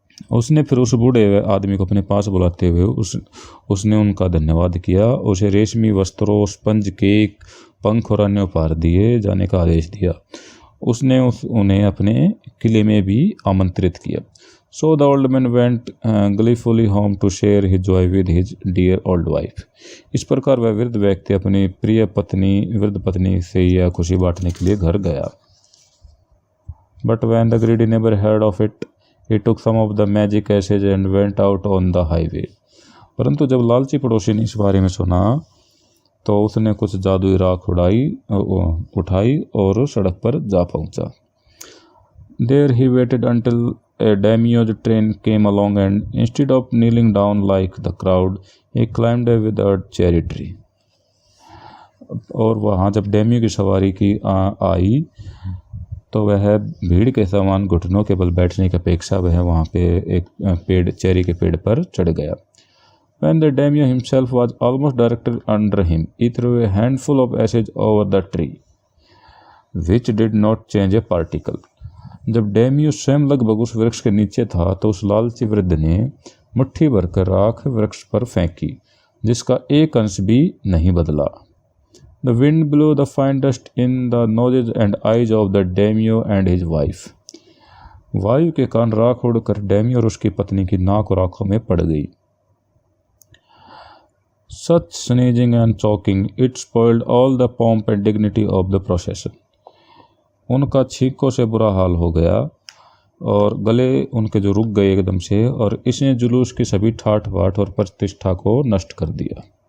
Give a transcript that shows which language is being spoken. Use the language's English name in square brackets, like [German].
[Hindi] उसने फिर उस बूढ़े आदमी को अपने पास बुलाते हुए उसने उनका धन्यवाद किया, उसे रेशमी वस्त्रों, स्पंज केक, पंख और अन्य उपहार दिए जाने का आदेश दिया। उसने उन्हें अपने किले में भी आमंत्रित किया। [English] So the old man went gleefully home to share his joy with his dear old wife. [Hindi] इस प्रकार वह वृद्ध व्यक्ति अपनी प्रिय वृद्ध पत्नी से यह खुशी बांटने के लिए घर गया। [English] But when the greedy neighbor heard of it, he took some of the magic ashes and went out on the highway. [Hindi] परंतु जब लालची पड़ोसी ने इस बारे में सुना तो उसने कुछ जादुई राख उठाई और सड़क पर जा पहुंचा। [English] There he waited until a daimyo's train came along, and instead of kneeling down like the crowd, he climbed a withered cherry tree. [Hindi] और वहाँ जब डेमियो की सवारी की आई तो वह भीड़ के समान घुटनों के बल बैठने की अपेक्षा वह वहाँ पे एक चेरी के पेड़ पर चढ़ गया। [English] When the daimyo himself was almost directly under him, he threw a handful of ashes over the tree, which did not change a particle. [Hindi] जब डेमियो स्वयं लगभग उस वृक्ष के नीचे था तो उस लालची वृद्ध ने मुट्ठी भरकर राख वृक्ष पर फेंकी, जिसका एक अंश भी नहीं बदला। [English] The wind blew the fine dust in the noses and eyes of the daimyo and his wife. [Hindi] वायु के कारण राख उड़कर डेमियो और उसकी पत्नी की नाक और आंखों में पड़ गई। [English] Such sneezing and choking, it spoiled all the pomp and dignity of the procession. [Hindi] उनका छींकों से बुरा हाल हो गया और गले उनके जो रुक गए एकदम से, और इसने जुलूस की सभी ठाठ बाट और प्रतिष्ठा को नष्ट कर दिया।